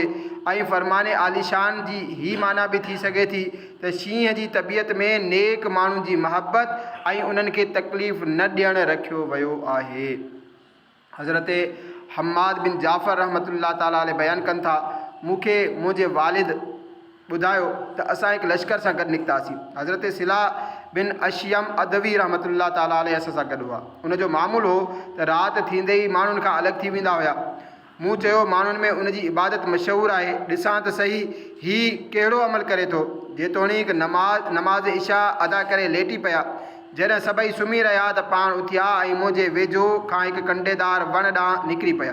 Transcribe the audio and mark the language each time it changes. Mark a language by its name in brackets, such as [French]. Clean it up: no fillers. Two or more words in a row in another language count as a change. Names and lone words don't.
[Sindhi] ऐं फरमान आलिशान जी ही माना भी थी सघे थी त शींहं जी तबियत में नेक माण्हुनि जी महबत ऐं उन्हनि खे तकलीफ़ न ॾियणु रखियो वियो आहे। हज़रत हम्माद बिन जाफ़र रहमतुल्लाह ताला अलैह बयानु कनि था, मूंखे मुंहिंजे वालिद ॿुधायो त असां हिकु लश्कर सां गॾु निकितासीं। हज़रत सिला बिन अशियम अदवी रहमतुल्लाह ताला अलैह असां सां गॾु हुआ। उनजो मामूलु हो त राति थींदे ई माण्हुनि खां अलॻि थी वेंदा हुआ। मूं चयो, माण्हुनि में उनजी इबादत मशहूरु आहे, ॾिसां त सही ही कहिड़ो अमल करे थो। जेतोणीकि नमाज़ इशा अदा करे लेटी पिया। जॾहिं सभई सुम्ही रहिया त पाण उथिया ऐं मुंहिंजे वेझो खां हिकु कंडेदार वण ॾांहुं निकिरी पिया।